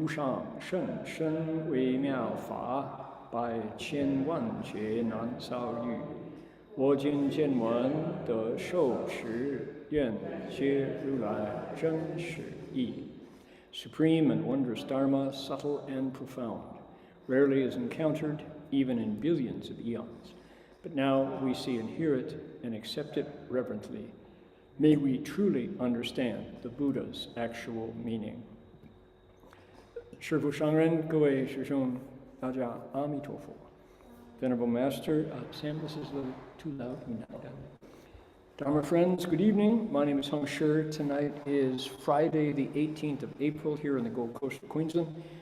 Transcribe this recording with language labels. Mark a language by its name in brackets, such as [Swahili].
[Chinese] 无上甚深微妙法，百千万劫难遭遇。我今见闻得受持，愿解如来真实义。 [English] Supreme and wondrous Dharma, subtle and profound, rarely is encountered, even in billions of eons. But now we see and hear it and accept it reverently. May we truly understand the Buddha's actual meaning. [Chinese] 师父上人，各位师兄，大家阿弥陀佛。 [English] Venerable Master, Sam, this is a little too loud. Dharma friends, good evening. My name is Heng. Tonight is Friday, the 18th of April, here in the Gold Coast of Queensland.